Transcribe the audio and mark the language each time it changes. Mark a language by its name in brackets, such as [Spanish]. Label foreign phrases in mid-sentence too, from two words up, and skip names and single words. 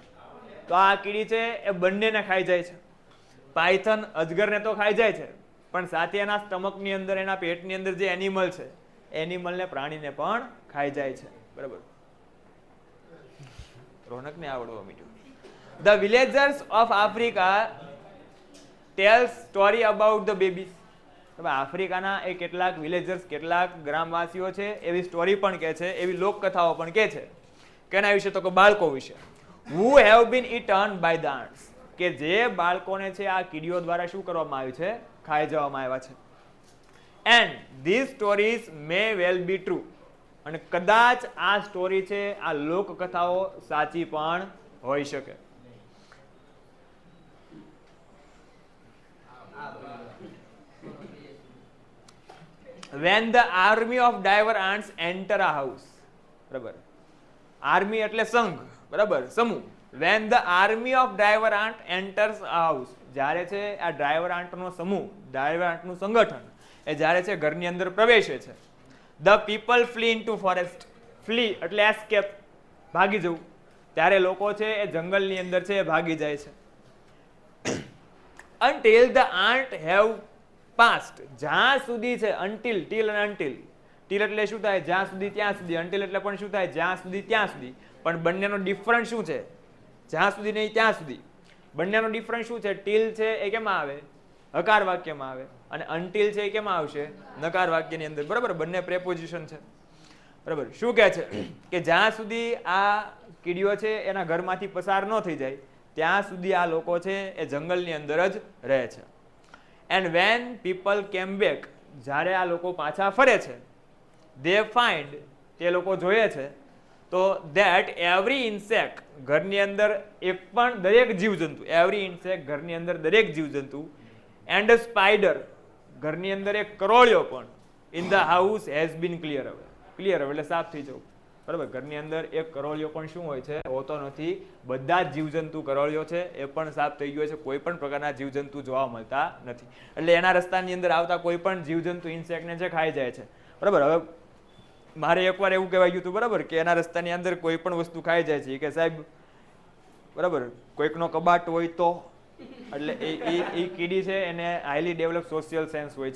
[Gujarati] તો આ કીડી છે એ બંનેને ખાઈ જાય છે. પાયથન અજગરને તો ખાઈ જાય છે, પણ સાથે એના સ્ટમકની અંદર, એના પેટની અંદર જે એનિમલ છે, એનિમલને, પ્રાણીને પણ ખાઈ જાય છે. બરાબર, રોનકને આવડવા મીઠું. [English] The villagers of Africa tells story about the babies. [Gujarati] આફ્રિકાના એ કેટલાક વિલેજર્સ, કેટલાક ગ્રામવાસીઓ છે, એવી સ્ટોરી પણ કહે છે, એવી લોકકથાઓ પણ કહે છે. કેના વિશે? તો કે બાળકો વિશે. [English] Who have been eaten by the ants. [Gujarati] કે જે બાળકોને છે આ કીડીઓ દ્વારા શું કરવામાં આવ્યું છે? ખાઈ જવામાં આવ્યા છે. [English] And these stories may well be true. [Gujarati] અને કદાચ આ સ્ટોરી છે, આ લોકકથાઓ સાચી પણ હોઈ શકે. [English] When the army of diver ants enter a house. [Gujarati] બરાબર, આર્મી એટલે સંઘ, બરાબર, સમૂહ. [English] When the army of diver ant enters a house. [Gujarati] જ્યારે છે આ [English] driver antno [Gujarati] સમૂહ, [English] driver antnu [Gujarati] સંગઠન એ જ્યારે છે ઘરની અંદર પ્રવેશે છે. [English] The people flee into forest. [Gujarati] Flee એટલે escape, ભાગી જવું. ત્યારે લોકો છે એ જંગલની અંદર છે એ ભાગી જાય છે. [English] Until the ant have passed. [Gujarati] જ્યાં સુધી છે, [English] until, till [Gujarati] અને [English] until. till [Gujarati] એટલે શું થાય? જ્યાં સુધી ત્યાં સુધી. until એટલે પણ શું થાય? જ્યાં સુધી ત્યાં સુધી. પણ બંનેનો ડિફરન્સ શું છે? જ્યાં સુધી નહીં ત્યાં સુધી. બંનેનો ડિફરન્સ શું છે? till છે એ કેમાં આવે? હકાર વાક્યમાં આવે. અને until છે એ કેમાં આવશે? નકાર વાક્યની અંદર. બરાબર, બંને પ્રેપોઝિશન છે. બરાબર, શું કહે છે કે જ્યાં સુધી આ કીડીઓ છે એના ઘરમાંથી પસાર ન થઈ જાય ત્યાં સુધી આ લોકો છે એ જંગલની અંદર જ રહે છે. [English] And when people came back. [Gujarati] જ્યારે આ લોકો પાછા ફરે છે, [English] they find, [Gujarati] તે લોકો જોઈએ છે, તો [English] that every insect, [Gujarati] ઘરની અંદર એક પણ, દરેક જીવજંતુ, [English] every insect, [Gujarati] ઘરની અંદર દરેક જીવજંતુ, [English] and a spider, [Gujarati] ઘરની અંદર એક કરોળિયો પણ, [English] in the house has been clear away. [Gujarati] ક્લિયર એટલે સાફ થઈ જવું. બરાબર, ઘરની અંદર એક કરોળિયો પણ શું હોય છે? હોતો નથી. બધા જ જીવજંતુ કરોળિયો છે એ પણ સાફ થઈ ગયો છે. કોઈ પણ પ્રકારના જીવજંતુ જોવા મળતા નથી. એટલે એના રસ્તાની અંદર આવતા કોઈ પણ જીવજંતુ ઇન્સેક્ટને છે ખાઈ જાય છે. બરાબર, હવે મારે એકવાર એવું કહેવાય ગયું હતું, બરાબર, કે એના રસ્તાની અંદર કોઈ પણ વસ્તુ ખાઈ જાય છે કે સાહેબ, બરાબર, કોઈકનો કબાટ હોય તો, એટલે એ કીડી છે એને [English] highly develop social sense [Gujarati] હોય છે.